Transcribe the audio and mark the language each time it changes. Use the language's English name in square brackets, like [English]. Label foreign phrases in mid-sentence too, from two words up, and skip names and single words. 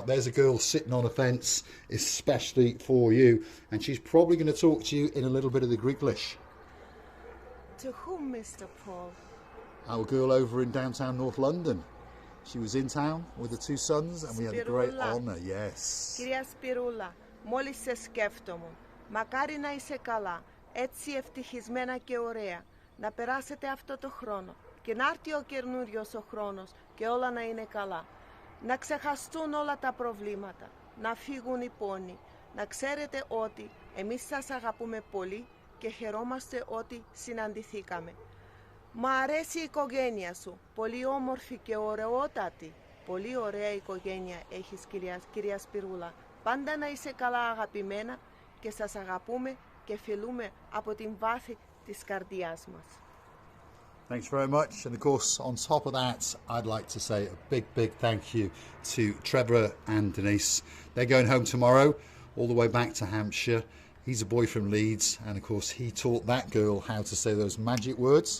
[English] There's a girl sitting on a fence especially for you, and she's probably going to talk to you in a little bit of the Greeklish. To whom, Mr. Paul? Our girl over in downtown North London. She was in town with the two sons, and we had a great honour, yes. [Greek] Κυρία Σπυρούλα, μόλις σε σκέφτομαι, μακάρι να είσαι καλά, έτσι ευτυχισμένα και ωραία, να περάσετε αυτό το χρόνο και να έρθει ο καινούριος ο χρόνος και όλα να είναι καλά. Να ξεχαστούν όλα τα προβλήματα, να φύγουν οι πόνοι, να ξέρετε ότι εμείς σας αγαπούμε πολύ και χαιρόμαστε ότι συναντηθήκαμε. Μ' αρέσει η οικογένεια σου, πολύ όμορφη και ωραιότατη. Πολύ ωραία οικογένεια έχεις, κυρία Σπυρούλα. Πάντα να είσαι καλά αγαπημένα και σας αγαπούμε και φιλούμε από την βάθη της καρδιάς μας. [English] Thanks very much. And of course, on top of that, I'd like to say a big thank you to Trevor and Denise. They're going home tomorrow, all the way back to Hampshire. He's a boy from Leeds, and of course he taught that girl how to say those magic words.